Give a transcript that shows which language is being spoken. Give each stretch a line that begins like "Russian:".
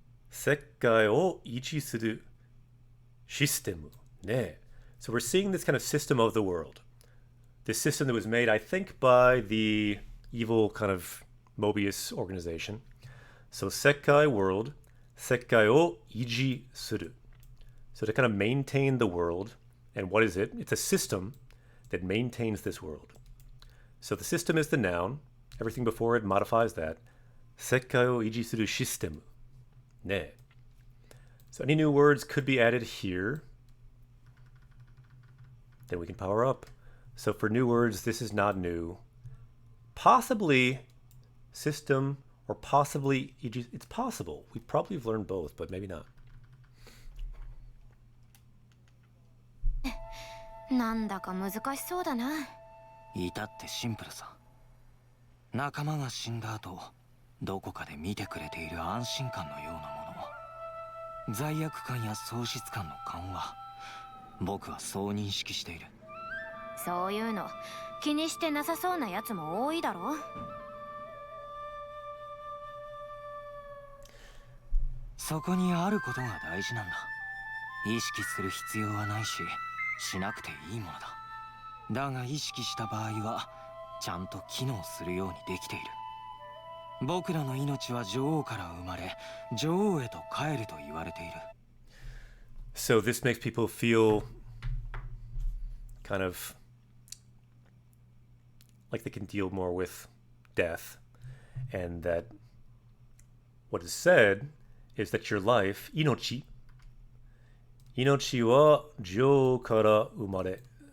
Japanese: 世界を維持するシステムね。
English: So we're seeing this kind of system of the world. This system that was made, I think, by the evil kind of Mobius organization. So 世界 world,
Japanese: 世界を維持する.
English: So to kind of maintain the world, and what is it? It's a system that maintains this world. So the system is the noun. Everything before it modifies that.
Japanese: 世界を維持するシステムね.
English: So any new words could be added here. Then we can power up. So for new words, this is not new. Possibly system or possibly, it's possible. We probably have learned both, but maybe not.
Japanese: なんだか難しそうだな。至ってシンプルさ。仲間が死んだ後、どこかで見てくれている安心感のようなもの、罪悪感や喪失感の緩和、僕はそう認識している。そういうの気にしてなさそうなやつも多いだろ。そこにあることが大事なんだ。意識する必要はないし、しなくていいものだ。だが意識した場合はちゃんと機能するようにできている。僕らの命は女王から生まれ、女王へと帰ると言われている。
English: So this makes people feel kind of like they can deal more with death, and that what is said is that your life,
Japanese: 命は女王から生まれ.